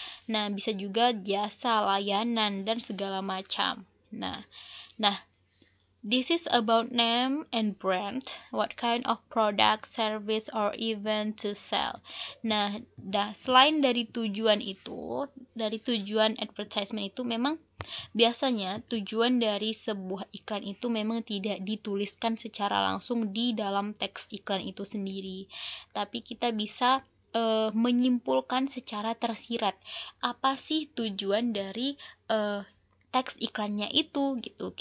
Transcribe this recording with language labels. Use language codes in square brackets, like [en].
[id] Nah, bisa juga jasa, layanan, dan segala macam. [en] Nah, this is about name and brand, what kind of product, service, or event to sell. [id] Nah, selain dari tujuan itu, dari tujuan advertisement itu, memang biasanya tujuan dari sebuah iklan itu memang tidak dituliskan secara langsung di dalam teks iklan itu sendiri. Tapi kita bisa menyimpulkan secara tersirat apa sih tujuan dari teks iklannya itu gitu.